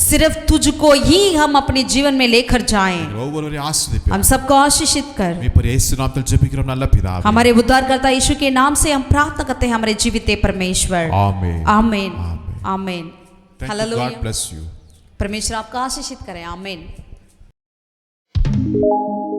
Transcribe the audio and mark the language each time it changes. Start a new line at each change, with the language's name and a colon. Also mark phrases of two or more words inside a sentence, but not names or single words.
Hindi: सिर्फ तुझको ही हम अपने जीवन में लेकर जाएं।
Tamil: ஒவ்வொருவரையும் ஆசீர்வதிப்பீர்.
Hindi: हम सबको आशीषित कर।
Tamil: மீட்பர் இயேசு நாமத்தில் ஜெபிக்கிறோம் நல்ல பிதாவே.
Hindi: हमारे उद्धारकर्ता यीशु के नाम से हम प्रार्थना करते हैं, हमारे जीवित परमेश्वर। आमीन। आमीन। आमीन।
English: Thank you.
Hindi: हालेलुया।
English: God bless you.
Hindi: परमेश्वर आपका आशीषित करें। आमीन।